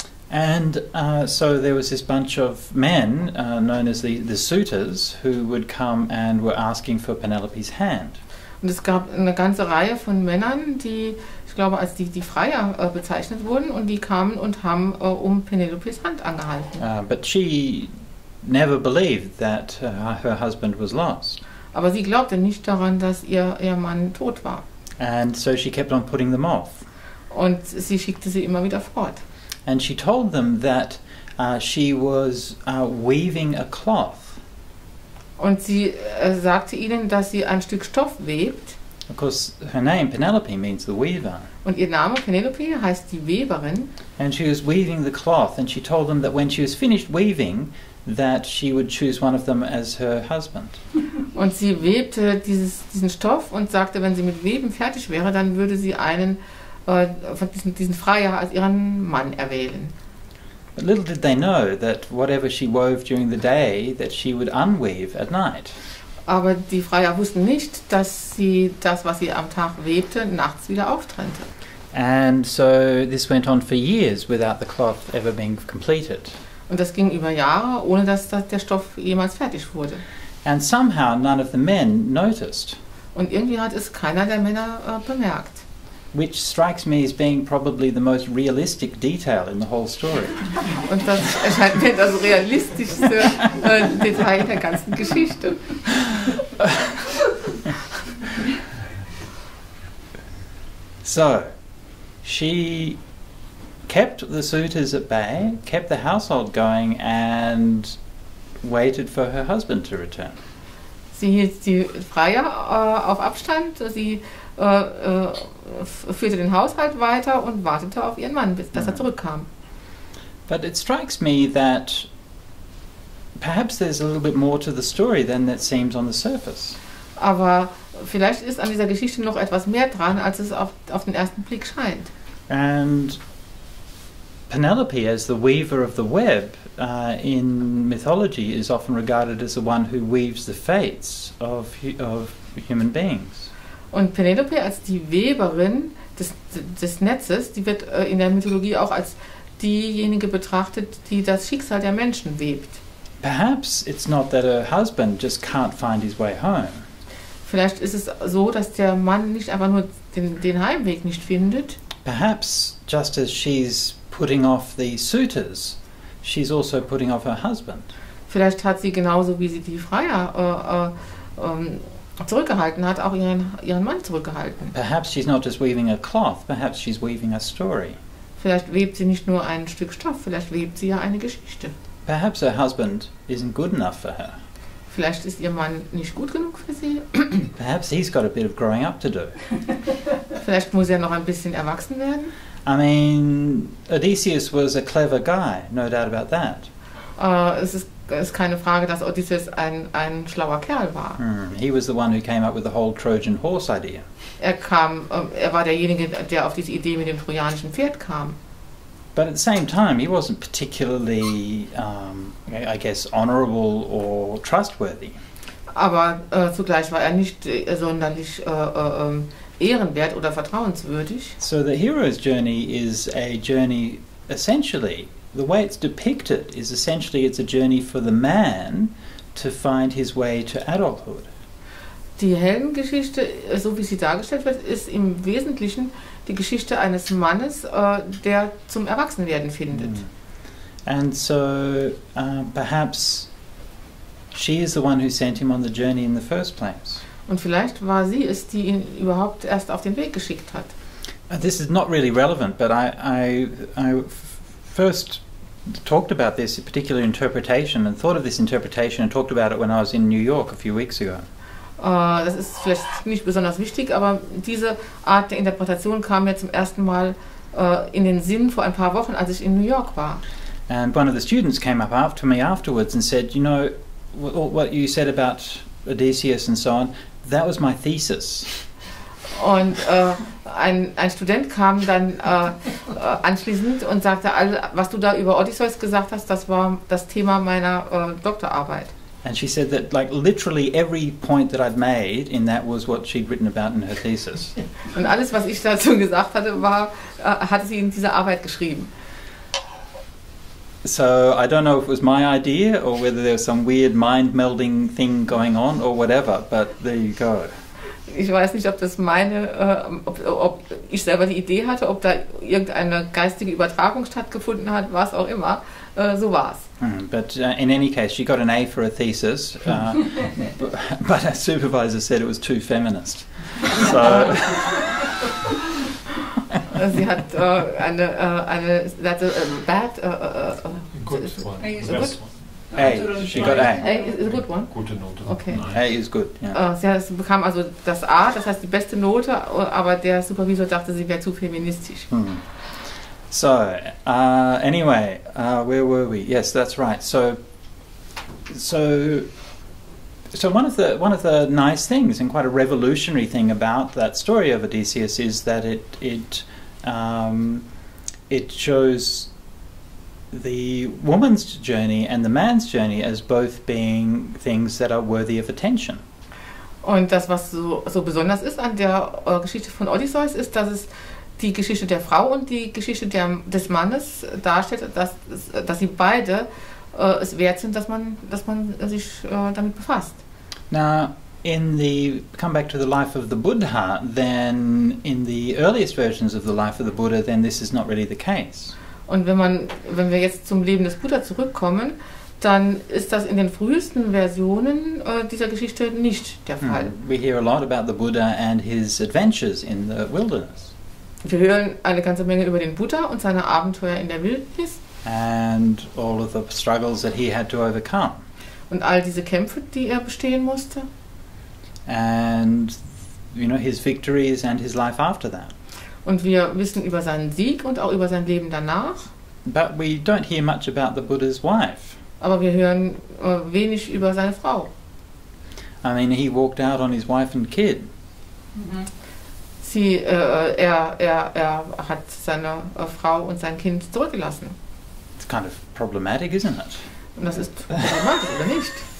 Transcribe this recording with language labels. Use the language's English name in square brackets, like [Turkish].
[English] And so there was this bunch of men known as the suitors who would come and were asking for Penelope's hand. [German] Und es gab eine ganze Reihe von Männern, die, ich glaube, als die Freier bezeichnet wurden, und die kamen und haben um Penelopes Hand angehalten. [English] But she never believed that her husband was lost. [German] Aber sie glaubte nicht daran, dass ihr Mann tot war. [English] And so she kept on putting them off. [German] Und sie schickte sie immer wieder fort. [English] And she told them that she was weaving a cloth. [German] Und sie sagte ihnen, dass sie ein Stück Stoff webt. [English] Of course, her name, Penelope, means the weaver. [German] Und ihr Name, Penelope, heißt die Weberin. [English] And she was weaving the cloth, and she told them that when she was finished weaving, that she would choose one of them as her husband. [German] Und sie webte diesen Stoff und sagte, wenn sie mit Weben fertig wäre, dann würde sie einen von diesen Freier als ihren Mann erwählen. [English] But little did they know that whatever she wove during the day, that she would unweave at night. [German] Aber die Freier wussten nicht, dass sie das, was sie am Tag webte, nachts wieder auftrennte. [English] And so this went on for years without the cloth ever being completed. [German] Und das ging über Jahre, ohne dass der Stoff jemals fertig wurde. [English] And somehow none of the men noticed. [German] Und irgendwie hat es keiner der Männer bemerkt. [English] which strikes me as being probably the most realistic detail in the whole story. [German] Und das erscheint mir das realistischste Detail der ganzen Geschichte. [English] So, she kept the suitors at bay, kept the household going, and waited for her husband to return. [German] Sie hielt die Freier auf Abstand, sie führte den Haushalt weiter und wartete auf ihren Mann, bis er zurückkam. [English] But it strikes me that perhaps there's a little bit more to the story than that seems on the surface. [German] Aber vielleicht ist an dieser Geschichte noch etwas mehr dran, als es auf den ersten Blick scheint. [English] And Penelope, as the weaver of the web in mythology, is often regarded as the one who weaves the fates of human beings. [German] Und Penelope als die Weberin des Netzes, die wird in der Mythologie auch als diejenige betrachtet, die das Schicksal der Menschen webt. [English] Perhaps it's not that her husband just can't find his way home. [German] Vielleicht ist es so, dass der Mann nicht einfach nur den Heimweg nicht findet. [English] Perhaps just as she's putting off the suitors, she's also putting off her husband. [German] Vielleicht hat sie genauso wie sie die Freier zurückgehalten hat, auch ihren Mann zurückgehalten. [English] Perhaps she's not just weaving a cloth, perhaps she's weaving a story. [German] Vielleicht webt sie nicht nur ein Stück Stoff, vielleicht webt sie ja eine Geschichte. [English] Perhaps her husband isn't good enough for her. [German] Vielleicht ist ihr Mann nicht gut genug für sie. [English] Perhaps he's got a bit of growing up to do. [German] Vielleicht muss er noch ein bisschen erwachsen werden. [English] I mean, Odysseus was a clever guy, no doubt about that. [German] Es ist keine Frage, dass Odysseus ein schlauer Kerl war. [English] He was the one who came up with the whole Trojan horse idea. [German] Er war derjenige, der auf diese Idee mit dem trojanischen Pferd kam. [English] But at the same time, he wasn't particularly, I guess, honorable or trustworthy. [German] Aber zugleich war er nicht sonderlich ehrenwert oder vertrauenswürdig. [English] So the hero's journey is a journey, essentially, the way it's depicted is essentially it's a journey for the man to find his way to adulthood. [German] Die Heldengeschichte, so wie sie dargestellt wird, ist im Wesentlichen die Geschichte eines Mannes, der zum Erwachsenwerden findet. [English] And so perhaps she is the one who sent him on the journey in the first place. [German] Und vielleicht war sie es, die ihn überhaupt erst auf den Weg geschickt hat. [English] This is not really relevant, but I first talked about this particular interpretation and thought of this interpretation and talked about it when I was in New York a few weeks ago. [German] Das ist vielleicht nicht besonders wichtig, aber diese Art der Interpretation kam mir zum ersten Mal in den Sinn vor ein paar Wochen, als ich in New York war. [English] And one of the students came up after me afterwards and said, you know, what you said about Odysseus and so on, that was my thesis. [German] Und ein Student kam dann anschließend und sagte, was du da über Odysseus gesagt hast, das war das Thema meiner Doktorarbeit. [English] And she said that like literally every point that I'd made in that was what she'd written about in her thesis. [German] Und alles, was ich dazu gesagt hatte, hatte sie in dieser Arbeit geschrieben. [English] So I don't know if it was my idea or whether there was some weird mind-melding thing going on or whatever, but there you go. [German] Ich weiß nicht, ob das ob ich selber die Idee hatte, ob da irgendeine geistige Übertragung stattgefunden hat, was auch immer. So war's. [English] But in any case, she got an A for a thesis, but her supervisor said it was too feminist. [German] So sie hat [English] that's a bad. Good one. A. She got A. A is a good one. [German] Gute Note. [English] Okay. A is good. Yeah. [German] Sie bekam also das A, das heißt die beste Note, aber der Supervisor dachte, sie wäre zu feministisch. [English] So anyway, where were we? Yes, that's right. So one of the nice things and quite a revolutionary thing about that story of Odysseus is that it shows the woman's journey and the man's journey as both being things that are worthy of attention. [German] Und das, was so besonders ist an der Geschichte von Odysseus, ist, dass es die Geschichte der Frau und die Geschichte des Mannes darstellt, dass sie beide es wert sind, dass man sich damit befasst. [English] Now, come back to the life of the Buddha, then in the earliest versions of the life of the Buddha, then this is not really the case. [German] Und wenn wir jetzt zum Leben des Buddha zurückkommen, dann ist das in den frühesten Versionen dieser Geschichte nicht der Fall. [English] We hear a lot about the Buddha and his adventures in the wilderness. [German] Wir hören eine ganze Menge über den Buddha und seine Abenteuer in der Wildnis. [English] And all of the struggles that he had to overcome. [German] Und all diese Kämpfe, die er bestehen musste. [English] And his victories and his life after that. [German] Und wir wissen über seinen Sieg und auch über sein Leben danach. [English] But we don't hear much about the Buddha's wife. [German] Aber wir hören wenig über seine Frau. [English] I mean, he walked out on his wife and kid. [German] Er hat seine Frau und sein Kind zurückgelassen. [English] It's kind of problematic, isn't it? [German] Und das ist problematisch, oder nicht?